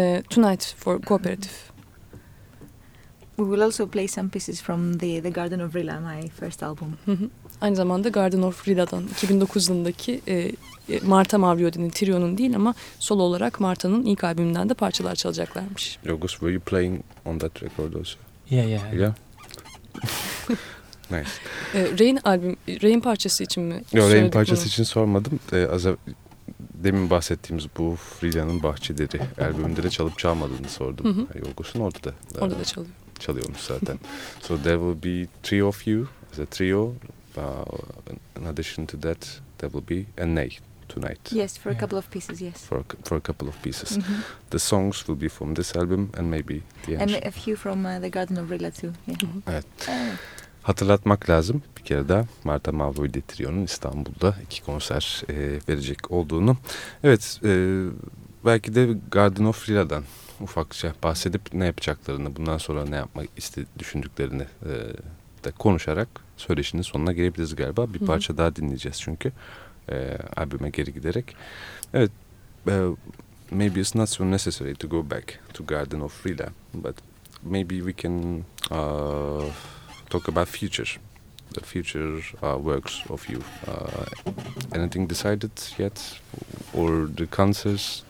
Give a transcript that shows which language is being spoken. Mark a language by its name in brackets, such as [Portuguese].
[English] Tonight for Kooperatif. We will also play some pieces from the Garden of Rilla, my first album. [Turkish] Aynı zamanda Garden of Rilla'dan 2009 yılındaki Marta Mavriodi'nin, Trio'nun değil ama solo olarak Marta'nın ilk albümünden de parçalar çalacaklarmış. [English] Yorgos, were you playing on that record also? Yeah. Nice. [Turkish] Rain parçası için mi? Yok, Rain parçası için sormadım. Demin bahsettiğimiz bu Rilla'nın Bahçeleri albümünde de çalıp çalmadığını sordum. Yorgos'un orada da çalıyor. Çalıyormuş zaten. [English] So there will be three of you as a trio. In addition to that, there will be a ney tonight. Yes, for a couple of pieces. Yes. For a couple of pieces. Mm-hmm. The songs will be from this album and maybe the end. And a few from the Garden of Rilla too. Yeah. [Turkish] Evet. Hatırlatmak lazım bir kere daha Marta Mavroidi Trio'nun İstanbul'da iki konser verecek olduğunu. Evet, belki de Garden of Rilla'dan ufakça bahsedip ne yapacaklarını, bundan sonra ne yapmak düşündüklerini de konuşarak söyleşinin sonuna gelebiliriz galiba. Bir parça daha dinleyeceğiz çünkü albüme geri giderek. [English] Evet, maybe it's not so necessary to go back to Garden of Rilla, but maybe we can talk about the future works of you. Anything decided yet? Or the concerts?